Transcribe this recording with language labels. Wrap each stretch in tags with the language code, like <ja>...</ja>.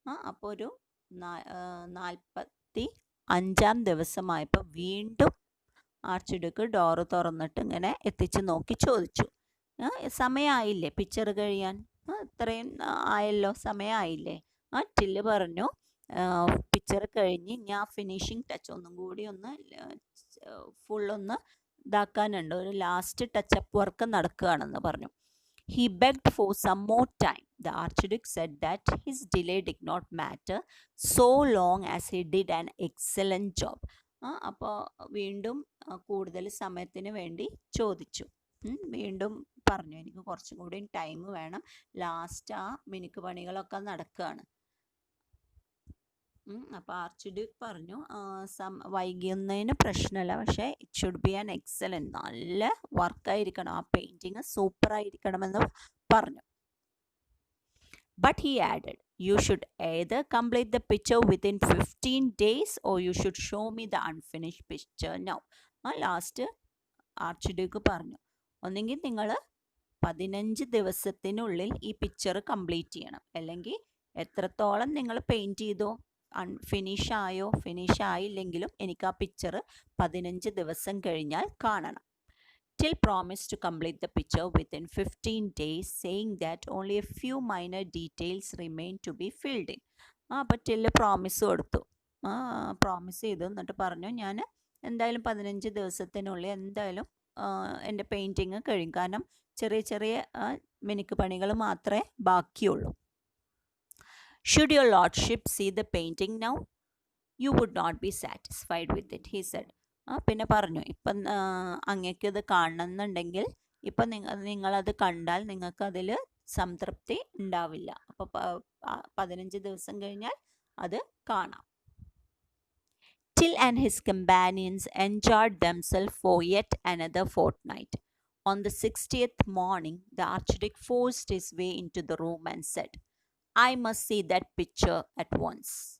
<ml>അപ്പോൾ ഒരു 45-ാം ദിവസമായപ്പോൾ വീണ്ടും ആർച്ച്ഡ്യൂക്ക് ഡോറ് തുറന്നിട്ട് ഇങ്ങനെ എത്തിച്ച് നോക്കി ചോദിച്ചു, സമയമായില്ലേ പിക്ചർ കഴിയാൻ? ഇത്രയും ആയല്ലോ, സമയമായില്ലേ? ടില്ല് പറഞ്ഞു, പിക്ചർ കഴിഞ്ഞ് ഞാൻ ഫിനിഷിങ് ടച്ച് ഒന്നും കൂടി ഒന്ന് ഫുള്ളൊന്ന് ഇതാക്കാനുണ്ട്, ഒരു ലാസ്റ്റ് ടച്ചപ്പ് വർക്ക് നടക്കുകയാണെന്ന് പറഞ്ഞു.</ml> <en>He begged for some more time. The Archduke said that his delay did not matter so long as he did an excellent job.</en> <ml>അപ്പോൾ വീണ്ടും കൂടുതൽ സമയത്തിന് വേണ്ടി ചോദിച്ചു. വീണ്ടും പറഞ്ഞു, എനിക്ക് കുറച്ചും കൂടി ടൈം വേണം, ലാസ്റ്റ് മിനുക്ക് പണികളൊക്കെ നടക്കുകയാണ്. അപ്പോൾ ആർച്ച്ഡ്യൂക്ക് പറഞ്ഞു, വൈകുന്നതിന് പ്രശ്നമല്ല, പക്ഷേ</ml> <en>it should be an excellent,</en> <ml>നല്ല വർക്കായിരിക്കണം, ആ പെയിൻറ്റിങ് സൂപ്പറായിരിക്കണമെന്ന് പറഞ്ഞു.</ml> <en>But he added, you should either complete the picture within 15 days or you should show me the unfinished picture now.</en> <ml>Last archduke പറഞ്ഞു, ഒന്നെങ്കിൽ നിങ്ങൾ 15 ദിവസത്തിനുള്ളിൽ ഈ പിക്ചർ കംപ്ലീറ്റ് ചെയ്യണം, അല്ലെങ്കിൽ എത്രത്തോളം നിങ്ങൾ പെയിൻറ്റ് ചെയ്തോ ഫിനിഷ് ആയില്ലെങ്കിലും എനിക്ക് ആ പിക്ചർ 15 ദിവസം കഴിഞ്ഞാൽ കാണണം.</ml> <en>Till promised to complete the picture within 15 days, saying that only a few minor details remained to be filled in.</en> <ml>അപ്പോൾ ടില്ല് പ്രോമിസ് കൊടുത്തു, പ്രോമിസ് ചെയ്തു. എന്നിട്ട് പറഞ്ഞു, ഞാൻ എന്തായാലും 15 ദിവസത്തിനുള്ളിൽ എന്തായാലും എൻ്റെ പെയിൻറ്റിങ് കഴിയും, കാരണം ചെറിയ ചെറിയ മിനുക്ക് പണികൾ മാത്രമേ ബാക്കിയുള്ളൂ.</ml> <en>Should your lordship see the painting now? You would not be satisfied with it, he said.</en> <ml>പിന്നെ പറഞ്ഞു, ഇപ്പം അങ്ങക്ക് ഇത് കാണണമെന്നുണ്ടെങ്കിൽ ഇപ്പം നിങ്ങളത് കണ്ടാൽ നിങ്ങൾക്കതിൽ സംതൃപ്തി ഉണ്ടാവില്ല, അപ്പോൾ 15 ദിവസം കഴിഞ്ഞാൽ അത് കാണാം.</ml> <en>Till and his companions enjoyed themselves for yet another fortnight. On the 60th morning, the Archduke forced his way into the room and said, "I must see that picture at once."</en>